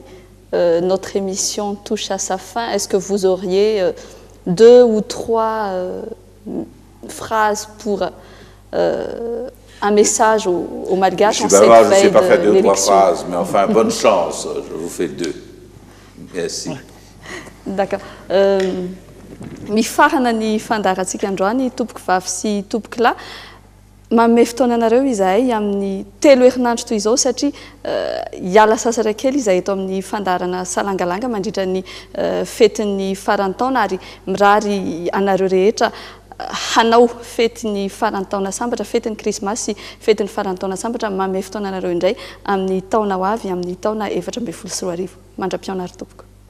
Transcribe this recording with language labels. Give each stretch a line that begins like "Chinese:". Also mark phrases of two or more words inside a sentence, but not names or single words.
French: Notre émission touche à sa fin. Est-ce que vous auriez 2 ou 3 phrases pour un message aux Malgaches en cette veille de l'élection? Je ne sais pas faire 2 ou 3 phrases, mais enfin, bonne chance. Je vous fais 2. Merci. D'accord.
Malagasy: Mifarana ny fandarantsika androany tompoko vavy sy tompoko lahy manome fotoana anareo izahay amin'ny 3 herinandro toy izao satria hiala sasatra kely izahay eto amin'ny fandarana Salangalanga mandritra ny fetin'ny farantaona ary mirary anareo rehetra hanao fetin'ny farantaona sambatra fetin'ny krismasy sy fetin'ny farantaona sambatra manome fotoana anareo indray amin'ny taona ho avy amin'ny taona 2024 mandra-piaona ary tompoko.